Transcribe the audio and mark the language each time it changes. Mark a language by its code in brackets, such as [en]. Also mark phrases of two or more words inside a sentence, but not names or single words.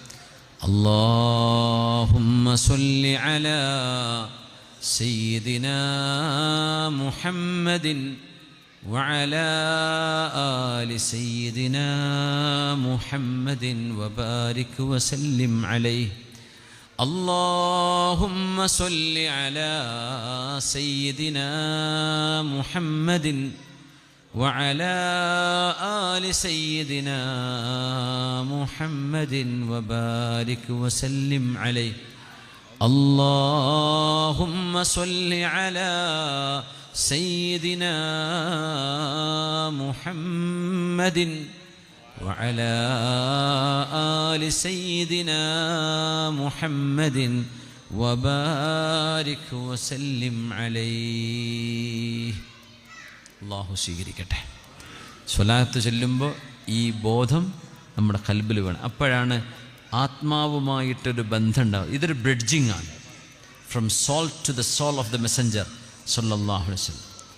[ar] اللهم صل على سيدنا محمد وعلى آل سيدنا محمد وبارك وسلم عليه. اللهم صل على سيدنا محمد وعلى آل سيدنا محمد وبارك وسلم عليه. اللهم صل على سيدنا محمد وعلى آل سيدنا محمد وبارك وسلم عليه. [ml] അള്ളാഹു സ്വീകരിക്കട്ടെ. സ്വലാത്ത് ചൊല്ലുമ്പോൾ ഈ ബോധം നമ്മുടെ ഖൽബിൽ വേണം. അപ്പോഴാണ് ആത്മാവുമായിട്ടൊരു ബന്ധം ഉണ്ടാവും. ഇതൊരു ബ്രിഡ്ജിങ് ആണ്. [en] from soul to the soul of the messenger [ar] صلى الله عليه وسلم.